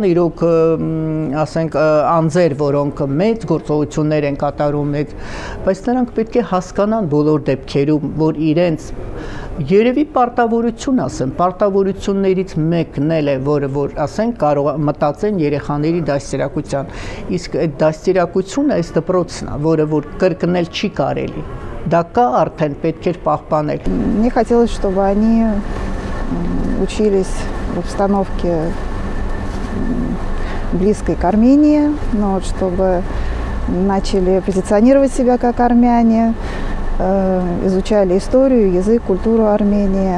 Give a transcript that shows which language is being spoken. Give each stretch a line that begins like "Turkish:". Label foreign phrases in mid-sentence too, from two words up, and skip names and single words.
Armenian: իրոք, ասենք, անձեր, որոնք մեծ գործողություններ են կատարում, բայց նրանք պետք է հասկանան բոլոր դեպքերում, որ իրենց երևի պարտավորություն ասեմ, պարտավորություններից մեկն էլ է, որ ասենք կարող մտածեն երեխաների դաստիարակության, իսկ այդ դաստիարակությունը այս դպրոցն է, որը որ կրկնել չի կարելի, դա կա արդեն պետք էր պահպանել։
Russian: Мне хотелось, чтобы они учились в обстановке близкой к Армении, но чтобы начали позиционировать себя как армяне, изучали историю, язык, культуру Армении.